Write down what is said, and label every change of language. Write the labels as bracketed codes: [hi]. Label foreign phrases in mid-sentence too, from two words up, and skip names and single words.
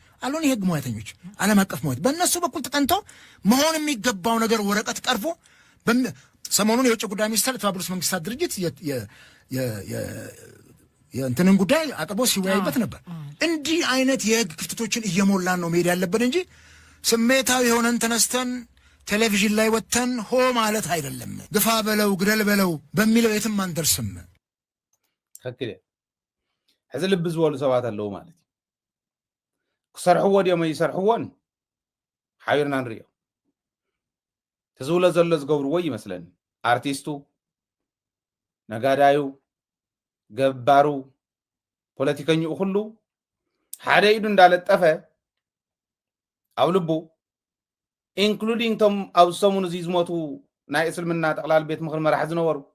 [am] አሉን የህግ ሙያተኞች ዓለም አቀፍ ሙያት በእነሱ በኩል ተጠንቶ መሆን የሚገባው ነገር ወረቀት ቀርቦ ሰሞኑን የውጭ ጉዳይ ሚኒስትር የተባበሩት መንግስታት ድርጅት የእንትንን ጉዳይ አቅርቦ ሲወያይበት ነበር። እንዲህ አይነት የህግ ክፍተቶችን እየሞላን ነው መሄድ ያለበት እንጂ ስሜታዊ የሆነን ተነስተን ቴሌቪዥን ላይ ወጥተን ሆ ማለት አይደለም። ግፋ በለው ግደል በለው በሚለው የትም አንደርስም። [ti] ተከክለ ሕዚ ልብ ዝበሉ ሰባት ኣለዉ ማለት እዩ ክሰርሕዎ ድዮም ይሰርሕዎን ሓቢርና ንሪኦ ተዝብሎ ዘሎ ዝገብርዎ ይመስለኒ አርቲስቱ ነጋዳዩ ገባሩ ፖለቲከኛኡ ኩሉ ሓደ ኢዱ እንዳለጠፈ ኣብ ልቡ [en] including those [ti] ኣብ ሰሙን እዚ ዝሞቱ ናይ እስልምና ጠቅላል ቤት ምክሪ መራሒ ዝነበሩ